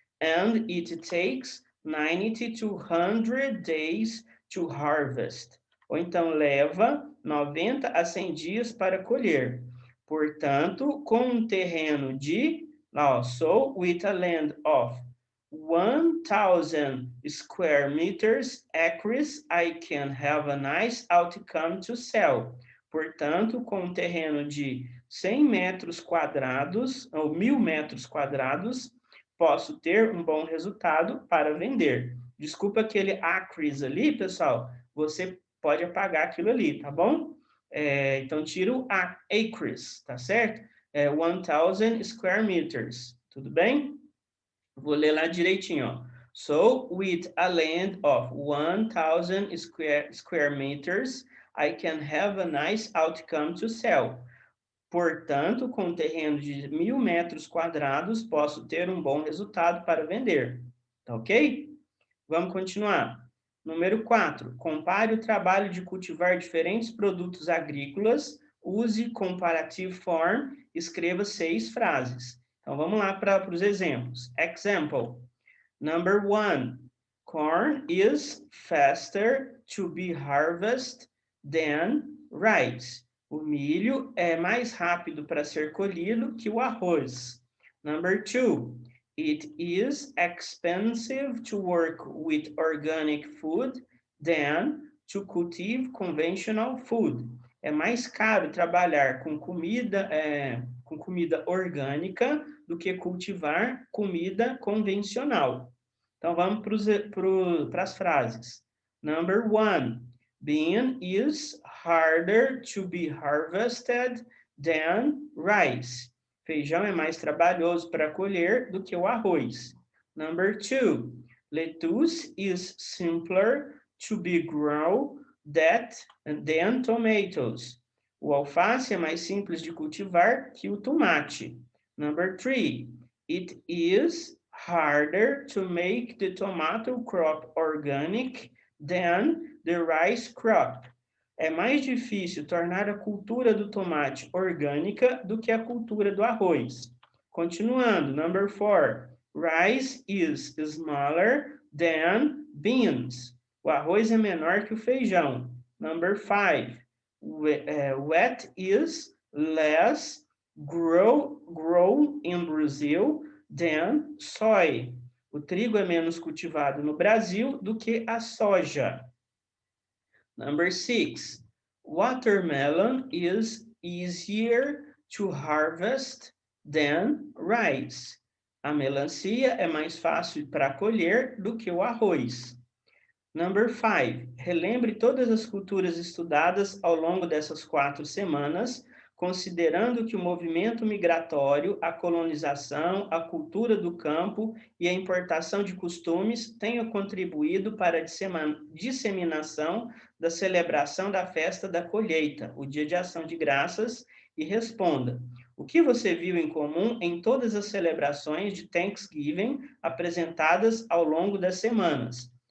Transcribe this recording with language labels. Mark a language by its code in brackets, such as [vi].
[en] And it takes 90 to 100 days to harvest. [pt] Ou então leva 90 a 100 dias para colher. Portanto, com um terreno de, [en] so with a land of 1,000 square meters acres, I can have a nice outcome to sell. [pt] Portanto, com um terreno de 100 metros quadrados, ou 1.000 metros quadrados, posso ter um bom resultado para vender. Desculpa aquele acres ali, pessoal, você pode apagar aquilo ali, tá bom? Então, tira o acres, tá certo? [en] 1,000 square meters, [pt] tudo bem? Vou ler lá direitinho, ó. [en] So, with a land of 1,000 square meters, I can have a nice outcome to sell. [pt] Portanto, com um terreno de 1.000 metros quadrados, posso ter um bom resultado para vender. Tá ok? Vamos continuar. Número 4. Compare o trabalho de cultivar diferentes produtos agrícolas. [en] Use comparative form. [pt] Escreva 6 frases. Então, vamos lá para os exemplos. [en] Example. Number 1. Corn is faster to be harvested than rice. [pt] O milho é mais rápido para ser colhido que o arroz. [en] Number 2. It is expensive to work with organic food than to cultivate conventional food. [pt] É mais caro trabalhar com comida orgânica do que cultivar comida convencional. Então, vamos para as frases. [en] Number 1. Bean is harder to be harvested than rice. [pt] Feijão é mais trabalhoso para colher do que o arroz. [en] Number 2. Lettuce is simpler to be grown than tomatoes. [pt] O alface é mais simples de cultivar que o tomate. [en] Number 3. It is harder to make the tomato crop organic than the rice crop. [pt] É mais difícil tornar a cultura do tomate orgânica do que a cultura do arroz. Continuando, [en] number 4. Rice is smaller than beans. [pt] O arroz é menor que o feijão. [en] Number 5. Wheat is less grown in Brazil than soy. [pt] O trigo é menos cultivado no Brasil do que a soja. [en] Number 6. Watermelon is easier to harvest than rice. [pt] A melancia é mais fácil para colher do que o arroz. [en] Number 5. [pt] Relembre todas as culturas estudadas ao longo dessas 4 semanas, considerando que o movimento migratório, a colonização, a cultura do campo e a importação de costumes tenham contribuído para a disseminação da celebração da festa da colheita, o Dia de Ação de Graças, e responda: o que você viu em comum em todas as celebrações de Thanksgiving apresentadas ao longo das semanas?